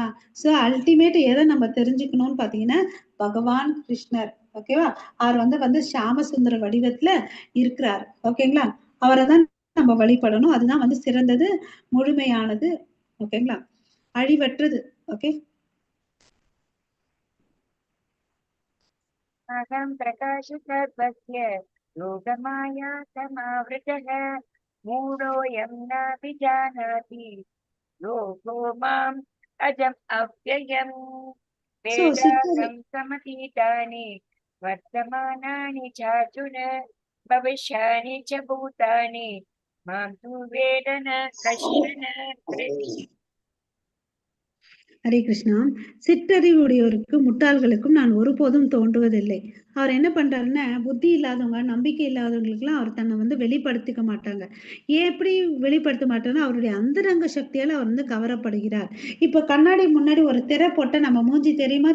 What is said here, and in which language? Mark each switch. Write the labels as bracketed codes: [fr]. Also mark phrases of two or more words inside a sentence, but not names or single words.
[en] So ultimate [ta] எதை நம்ம தெரிஞ்சுக்கணும்னு பாத்தீங்கன்னா பகவான் கிருஷ்ணர். ஓகேவா? அவர் ஷியாம சுந்தர வடிவத்துல இருக்கிறார். ஓகேங்களா? அவரை தான் நம்ம வழிபடணும். அதுதான் சிறந்தது, முழுமையானது. ஓகேங்களா? அழிவற்றது. ஓகே. [sa] अहं प्रकाशसर्वस्य योगमाया समावृतः मूढोऽयं नाभिजानाति लोको माम् अजम् अव्ययम् [ta] சோ சித்தர் [sa] वेदाहं समतीतानि वर्तमानानि चार्जुन भविष्यानि च भूतानि मां तु वेद न कश्चन हरे कृष्ण. [ta] சிற்றறிவுடையோருக்கு முட்டாள்களுக்கும் நான் ஒருபோதும் தோன்றுவதில்லை. அவர் என்ன பண்றாருன்னா, புத்தி இல்லாதவங்க, நம்பிக்கை இல்லாதவங்களுக்குலாம் அவர் தன்னை வெளிப்படுத்திக்க மாட்டாங்க. எப்படி வெளிப்படுத்த மாட்டாருன்னா, அவருடைய அந்தரங்க சக்தியால அவர் கவரப்படுகிறார். இப்ப கண்ணாடி முன்னாடி ஒரு திரை போட்ட நம்ம மூஞ்சி தெரியுமா?